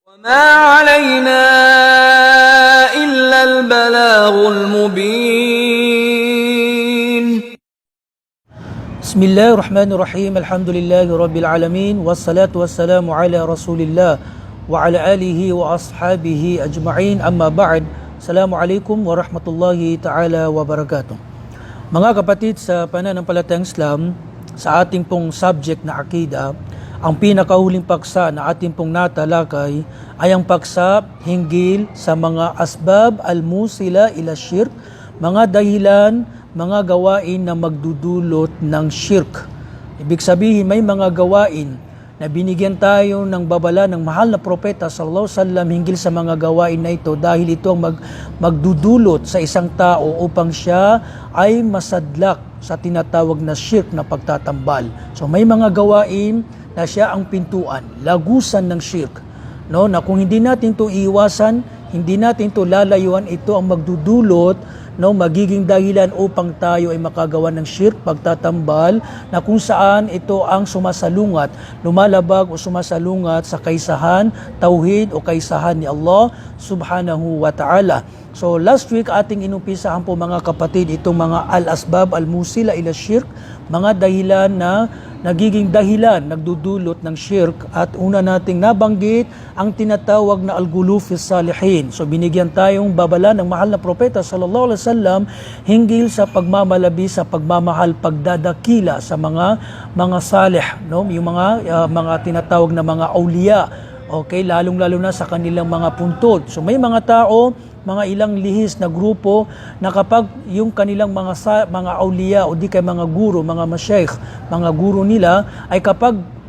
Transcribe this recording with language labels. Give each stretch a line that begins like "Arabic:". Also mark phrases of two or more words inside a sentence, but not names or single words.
Arabic: ما علينا إلا البلاغ المبين. بسم الله الرحمن الرحيم. الحمد لله رب العالمين والصلاة والسلام على رسول الله وعلى آله وأصحابه أجمعين. أما بعد, السلام عليكم ورحمة الله تعالى وبركاته.
Filipino: Mga kapatid, sa pananampalatayang Islam, sa ating pong subject na akida, ang pinakahuling paksa na ating pong natalakay ay ang paksa hinggil sa mga
Arabic: أسباب الموصلة إلى الشرك,
Filipino: mga dahilan, mga gawain na magdudulot ng shirk. Ibig sabihin, may mga gawain na binigyan tayo ng babala ng mahal na propeta
Arabic: صلى الله عليه وسلم
Filipino: hinggil sa mga gawain na ito dahil ito ang magdudulot sa isang tao upang siya ay masadlak sa tinatawag na shirk na pagtatambal. So may mga gawain na siya ang pintuan, lagusan ng shirk. No, na kung hindi natin ito iiwasan, hindi natin ito lalayuan, ito ang magdudulot, no, magiging dahilan upang tayo ay makagawa ng shirk, pagtatambal, na kung saan ito ang sumasalungat, lumalabag o sumasalungat sa kaisahan, tauhid o kaisahan ni Allah
Arabic: سبحانه وتعالى.
Filipino: So
English: last week
Filipino: ating inumpisahan po mga kapatid itong mga
Arabic: الأسباب الموصلة إلى الشرك,
Filipino: mga dahilan na nagiging dahilan, nagdudulot ng shirk, at una nating nabanggit ang tinatawag na
Arabic: الغلو في الصالحين.
Filipino: So binigyan tayong babala ng mahal na propeta
Arabic: صلى الله عليه وسلم
Filipino: hinggil sa pagmamalabi, sa pagmamahal, pagdadakila sa mga salih, no? Yung mga tinatawag na mga awliya. Okay, lalong-lalo na sa kanilang mga puntod. So may mga tao, mga ilang lihis na grupo na kapag yung kanilang mga awliya o di kay mga guro, mga masyayikh, mga guro nila ay kapag